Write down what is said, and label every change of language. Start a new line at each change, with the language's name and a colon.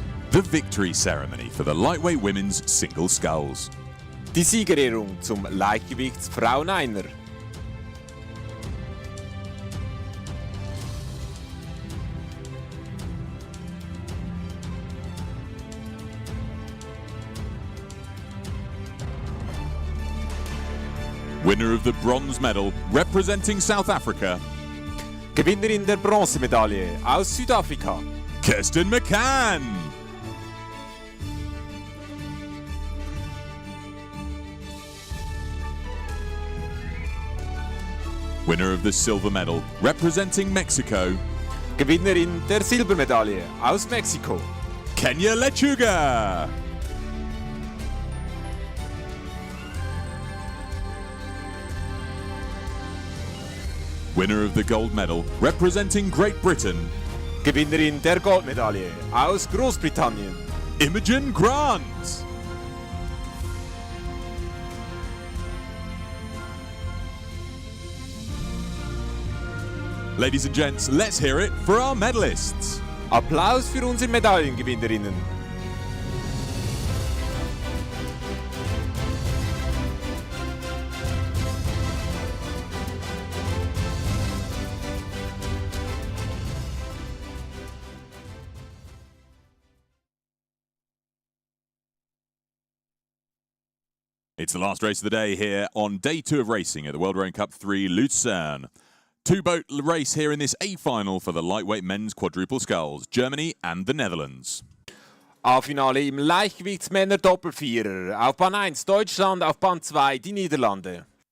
English: The victory ceremony for the lightweight women's single sculls.
German: Die Siegerehrung zum Leichtgewichtsfrauen-Einer.
English: Winner of the bronze medal representing South Africa,
German: Gewinnerin der Bronzemedaille aus Südafrika, Kirsten McCann.
English: Winner of the silver medal representing Mexico,
German: Gewinnerin der Silbermedaille aus Mexiko, Kenya Lechuga.
English: Winner of the gold medal representing Great Britain,
German: Gewinnerin der Goldmedaille aus Großbritannien, Imogen Grant.
English: Ladies and gents, let's hear it for our medalists.
German: Applaus für unsere Medaillengewinnerinnen.
English: It's the last race of the day here on day 2 of racing at the World Rowing Cup 3 Lucerne. Two-boat race here in this A-final for the lightweight men's quadruple sculls, Germany and the Netherlands.
German: A-Finale im Leichtgewichtsmänner-Doppelvierer. Auf Bahn 1 Deutschland, auf Bahn 2 die Niederlande.